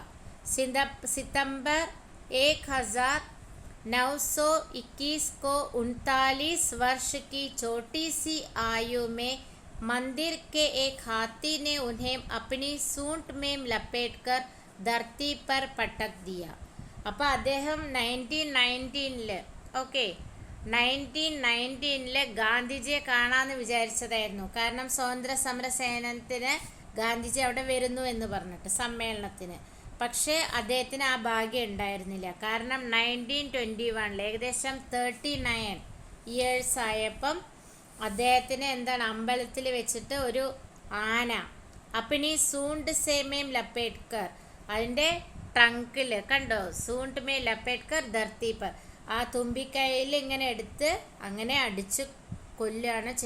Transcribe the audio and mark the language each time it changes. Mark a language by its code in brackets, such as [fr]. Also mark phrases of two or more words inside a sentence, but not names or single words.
[hi] सितंबर 1921 को 39 वर्ष की छोटी सी आयु में मंदिर के एक हाथी ने उन्हें अपनी सूंड में लपेटकर धरती पर पटक दिया. [ml] അപ്പോൾ അദ്ദേഹം 1919 ഗാന്ധിജിയെ കാണാമെന്ന് വിചാരിച്ചതായിരുന്നു. കാരണം സ്വാതന്ത്ര്യ സമര സേനത്തിന് ഗാന്ധിജി അവിടെ വരുന്നു എന്ന് പറഞ്ഞിട്ട് സമ്മേളനത്തിന്. പക്ഷേ അദ്ദേഹത്തിന് ആ ഭാഗ്യം ഉണ്ടായിരുന്നില്ല. കാരണം 1921 ഏകദേശം 39 ഇയേഴ്സ് ആയപ്പം അദ്ദേഹത്തിന് എന്താണ് അമ്പലത്തിൽ വെച്ചിട്ട് ഒരു ആന [hi] अपनी सूंड में लपेटकर [ml] അതിൻ്റെ ട്രങ്കിൽ കണ്ടോ, [hi] सूंड में लपेटकर धरती पर, [ml] ആ തുമ്പിക്കൈയിൽ ഇങ്ങനെ എടുത്ത് അങ്ങനെ അടിച്ച് കൊല്ലുകയാണ് ചെയ്യുക.